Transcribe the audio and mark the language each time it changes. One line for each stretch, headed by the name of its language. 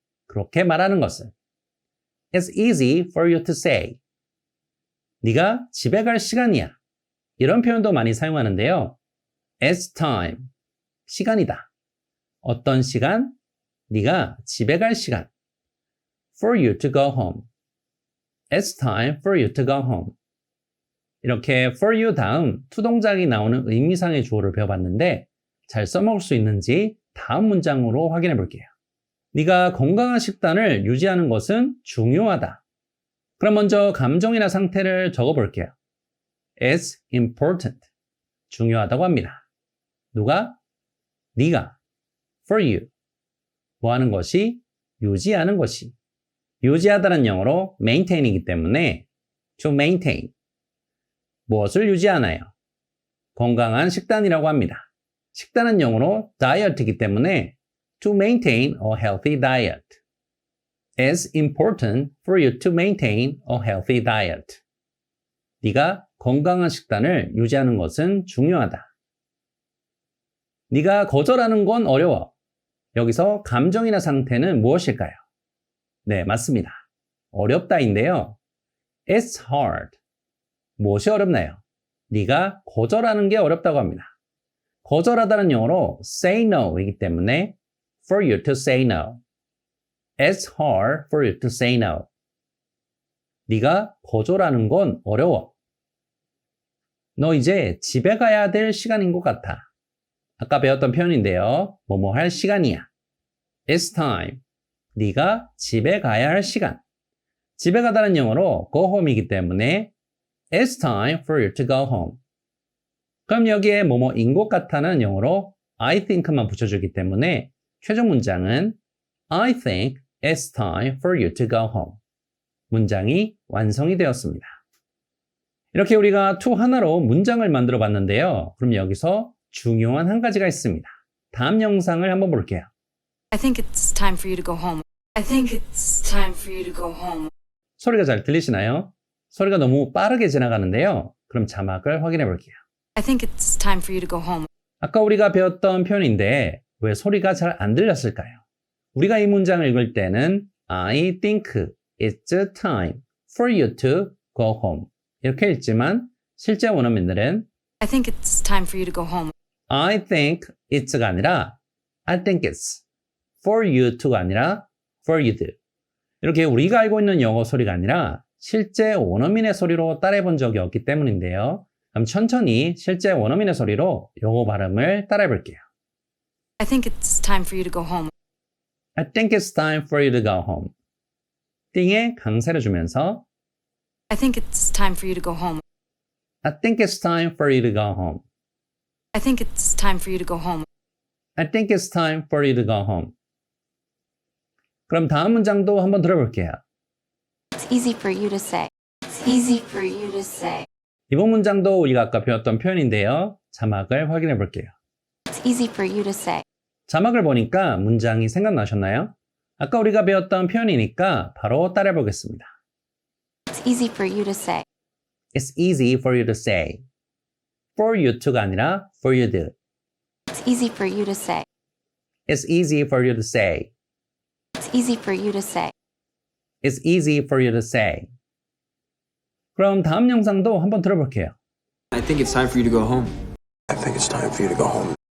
Korean: 그렇게 말하는 것은
English: It's easy for you to say.
Korean: 네가 집에 갈 시간이야. 이런 표현도 많이 사용하는데요.
English: It's time.
Korean: 시간이다. 어떤 시간? 네가 집에 갈 시간.
English: For you to go home. It's time for you to go home.
Korean: 이렇게 for you 다음 to 동작이 나오는 의미상의 주어를 배워봤는데 잘 써먹을 수 있는지 다음 문장으로 확인해 볼게요. 네가 건강한 식단을 유지하는 것은 중요하다. 그럼 먼저 감정이나 상태를 적어볼게요.
English: It's important.
Korean: 중요하다고 합니다. 누가? 네가.
English: For you.
Korean: 뭐 하는 것이? 유지하는 것이. 유지하다는 영어로 maintain이기 때문에
English: to maintain.
Korean: 무엇을 유지하나요? 건강한 식단이라고 합니다. 식단은 영어로 diet이기 때문에
English: to maintain a healthy diet. It's important for you to maintain a healthy diet.
Korean: 네가 건강한 식단을 유지하는 것은 중요하다. 네가 거절하는 건 어려워. 여기서 감정이나 상태는 무엇일까요? 네, 맞습니다. 어렵다인데요.
English: It's hard.
Korean: 무엇이 어렵나요? 네가 거절하는 게 어렵다고 합니다. 거절하다는 영어로 say no이기 때문에
English: for you to say no. It's hard for you to say no.
Korean: 네가 거절하는 건 어려워. 너 이제 집에 가야 될 시간인 것 같아. 아까 배웠던 표현인데요. 뭐뭐 할 시간이야.
English: It's time.
Korean: 네가 집에 가야 할 시간. 집에 가다는 영어로 go home이기 때문에
English: It's time for you to go home.
Korean: 그럼 여기에 뭐뭐인 것 같아는 영어로
English: I think
Korean: 만 붙여주기 때문에 최종 문장은
English: I think it's time for you to go home.
Korean: 문장이 완성이 되었습니다. 이렇게 우리가 to 하나로 문장을 만들어 봤는데요. 그럼 여기서 중요한 한 가지가 있습니다. 다음 영상을 한번 볼게요.
English: I think it's time for you to go home. I think it's time for you to go home.
Korean: 소리가 잘 들리시나요? 소리가 너무 빠르게 지나가는데요. 그럼 자막을 확인해 볼게요.
English: I think it's time for you to go home.
Korean: 아까 우리가 배웠던 표현인데 왜 소리가 잘 안 들렸을까요? 우리가 이 문장을 읽을 때는
English: I think it's time for you to go home
Korean: 이렇게 읽지만 실제 원어민들은
English: I think it's time for you to go home. I think it's
Korean: 가 아니라
English: I think it's for you to
Korean: 가 아니라
English: for you to
Korean: 이렇게 우리가 알고 있는 영어 소리가 아니라 실제 원어민의 소리로 따라해 본 적이 없기 때문인데요. 그럼 천천히 실제 원어민의 소리로 영어 발음을 따라해 볼게요.
English: I think it's time for you to go home. I think it's time for you to go home.
Korean: 띵에 강세를 주면서
English: I think it's time for you to go home. I think it's time for you to go home. I think it's time for you to go home. I think it's time for you to go home.
Korean: 그럼 다음 문장도 한번 들어볼게요.
English: It's easy for you to say. It's easy for you to say.
Korean: 이번 문장도 우리가 아까 배웠던 표현인데요. 자막을 확인해 볼게요.
English: It's easy for you to say.
Korean: 자막을 보니까 문장이 생각나셨나요? 아까 우리가 배웠던 표현이니까 바로 따라해 보겠습니다.
English: It's easy for you to say. It's easy for you to say. For you to가 아니라 for you to. It's It's easy for you to say. It's easy for you to say. It's easy for you to say. It's easy for you to say.
Korean: 그럼 다음 영상도 한번 들어볼게요.
English: I think it's time for you to go home. I think it's time for you to go home.